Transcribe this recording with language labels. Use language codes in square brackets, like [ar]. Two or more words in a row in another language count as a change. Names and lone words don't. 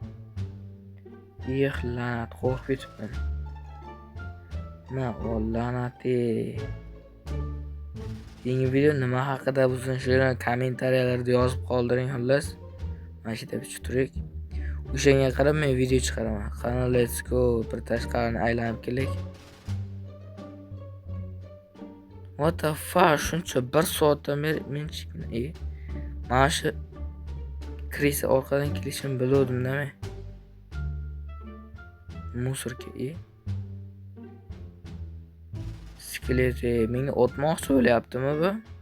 [uz] La'nat, qo'rqib ketibman. La'nati. Yangi video nima haqida bo'lsin, shuni kommentariyalarda yozib qoldiring xullas. Mana shu deb turing. O'shanga qarab men video chiqaraman. Qani, [en] let's go, [uz] bir tashqarini aylanib kelik. [en] What the fuck, [uz] shuncha 1 soatdan beri men mana shu krisa orqadan kelishim biluvdim-da men. Musorka skelet menga otmoqchi bo'lyaptimi bu?